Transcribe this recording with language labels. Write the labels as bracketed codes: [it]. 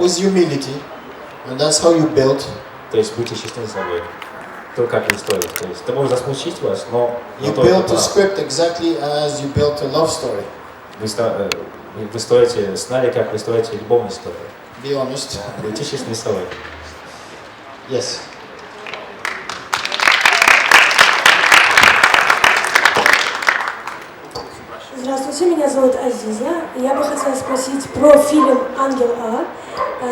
[en] With humility, and that's how you build. [ru] То есть будьте честны с собой. То, как вы стоите. То есть это может засмущить вас, но [en] You built a script exactly as you built a love story. [ru] Вы строите сценарий, как вы строите любовную историю. [en] Be honest. [ru] Будьте честны с собой. [en] Yes. [ru] Здравствуйте, меня зовут Азиза. Я бы хотела спросить про фильм «Ангел А».